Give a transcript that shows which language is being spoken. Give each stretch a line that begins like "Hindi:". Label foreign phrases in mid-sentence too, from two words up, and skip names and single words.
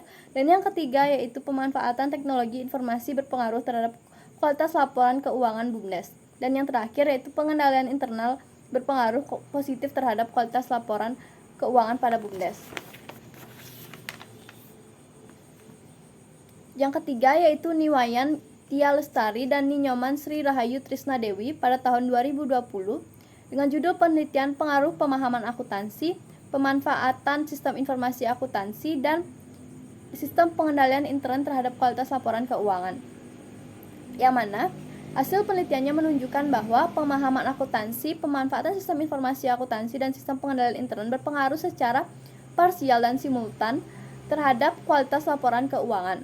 Indonesian: Dan yang ketiga yaitu pemanfaatan teknologi informasi berpengaruh terhadap kualitas laporan keuangan BUMDes. Dan yang terakhir yaitu pengendalian internal berpengaruh positif terhadap kualitas laporan keuangan pada BUMDes. Yang ketiga yaitu Niwayan Tia Lestari dan Ninyoman Sri Rahayu Trisna Dewi pada tahun 2020 dengan judul penelitian pengaruh pemahaman akuntansi, pemanfaatan sistem informasi akuntansi, dan sistem pengendalian intern terhadap kualitas laporan keuangan. Yang mana hasil penelitiannya menunjukkan bahwa pemahaman akuntansi, pemanfaatan sistem informasi akuntansi, dan sistem pengendalian intern berpengaruh secara parsial dan simultan terhadap kualitas laporan keuangan.